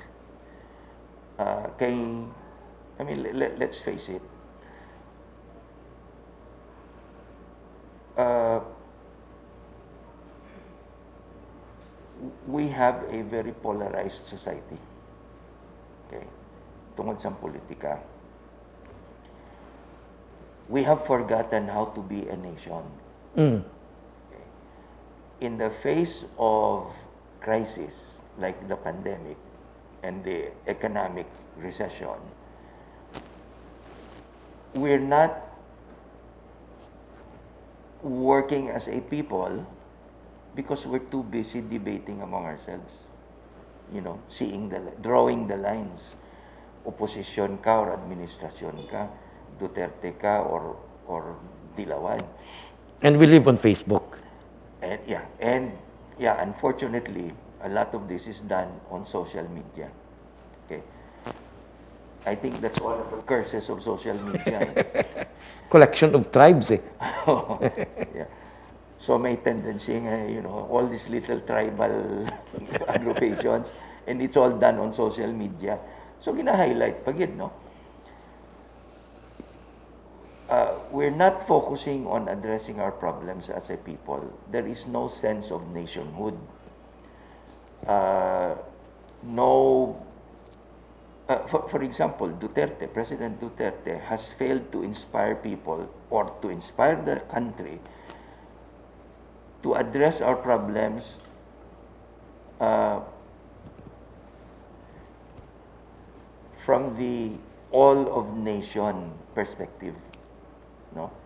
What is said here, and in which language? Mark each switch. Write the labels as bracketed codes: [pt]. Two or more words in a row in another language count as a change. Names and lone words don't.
[en] Let's face it. We have a very polarized society. [hil] Okay? Tungod sa politika. [en] We have forgotten how to be a nation. Okay? In the face of crisis like the pandemic and the economic recession, we're not working as a people because we're too busy debating among ourselves. You know, drawing the lines. [hil] Opposition ka or administrasyon ka, Duterte ka or Dilawan. [en] And we live on Facebook. And unfortunately, a lot of this is done on social media. Okay. I think that's one of the curses of social media. Collection of tribes, eh. Yeah. So may tendency nga, all these little tribal aggruppations, and it's all done on social media. [hil] So gina-highlight pag yun, no? [en] We're not focusing on addressing our problems as a people. There is no sense of nationhood. For example, President Duterte has failed to inspire people or to inspire the country to address our problems from the all of nation perspective, no?